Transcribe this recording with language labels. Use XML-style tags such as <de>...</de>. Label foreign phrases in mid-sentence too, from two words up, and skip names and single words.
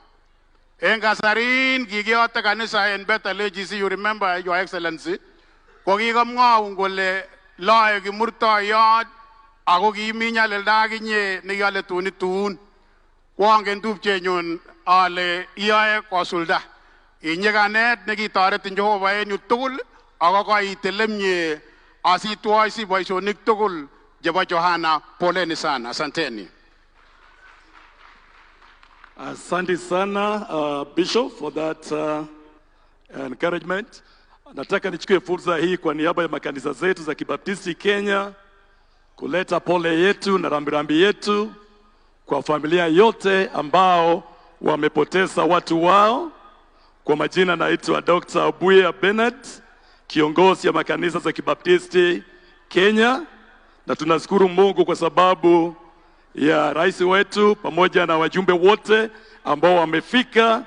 <kln>Engasarin gigiote kanisa en Bethel AGC,</kln> <en>you remember Your Excellency,</en> <kln>kokikamwaun kole lae kimurtoiyot ako kiminyalilda akinye nekiyole tunitun. Kwangen tupchenyun ale iyae kosulda. Inyekanet nekitoretin Jehova en yu tugul ako kaitelemye asitwoi si boisionik tugul chebo Joanna.</kln> <sw>Poleni sana. Asanteni. Asante sana</sw> <en>Bishop for that encouragement.</en> <sw>Nataka nichukue fursa hii kwa niaba ya makanisa zetu za Kibaptisti Kenya kuleta pole yetu na rambirambi yetu kwa familia yote ambao wamepoteza watu wao. Kwa majina naitwa Dr. Abuya Bennett, kiongozi ya makanisa za Kibaptisti Kenya, na tunashukuru Mungu kwa sababu ya rais wetu pamoja na wajumbe wote ambao wamefika.</sw>